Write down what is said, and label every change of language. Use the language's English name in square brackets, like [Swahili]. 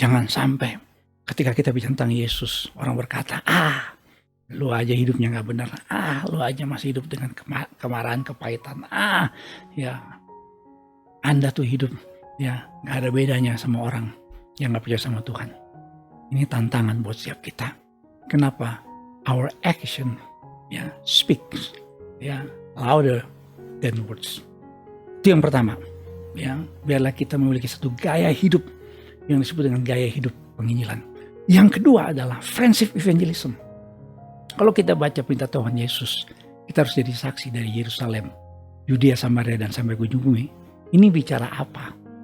[Indonesian] Jangan sampai ketika kita bicara tentang Yesus, orang berkata, lu aja hidupnya gak benar. Lu aja masih hidup dengan kemarahan, kepahitan. Ya, Anda tuh hidup ya gak ada bedanya sama orang yang gak percaya sama Tuhan. Ini tantangan buat setiap kita. Kenapa? [English] Our action speaks louder than words. [Indonesian] Itu yang pertama. Ya, biarlah kita memiliki satu gaya hidup yang disebut dengan gaya hidup penginjilan. Yang kedua adalah friendship evangelism. Kalau kita baca perintah Tuhan Yesus, kita harus jadi saksi dari Yerusalem Yudea, Samaria, dan sampai ke ujung bumi. Ini bicara apa?